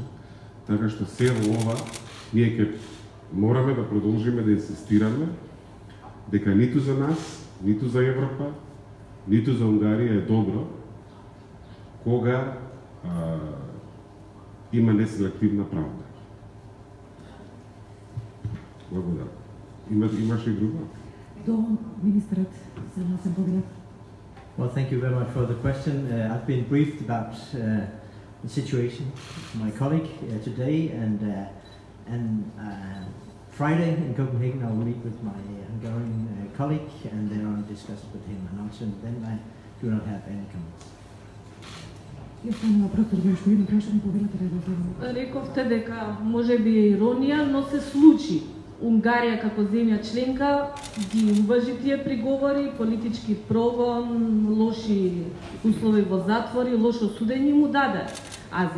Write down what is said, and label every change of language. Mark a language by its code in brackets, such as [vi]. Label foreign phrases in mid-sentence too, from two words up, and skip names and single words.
[mk] Така што се ова, ние ќе мораме да продолжиме да инсистираме дека ниту за нас, ниту за Европа, ниту за Унгарија е добро кога има неселективна правда. Благодарам. Имаше и друго? До министрът Сенасен Богдан. [en] Well, thank you very much for the question. I've been briefed about the situation of my colleague today, and Friday in Copenhagen I will meet with my Hungarian colleague and then I'll discuss it with him. And until then I do not have any comments. [mk] И останува простор за уште едно прашање, повелете да Рековте дека може би е иронија, но се случи. Унгарија како земја членка ги уважи тие приговори, политички прогон, лоши услови во затвори, лошо судење му даде азил.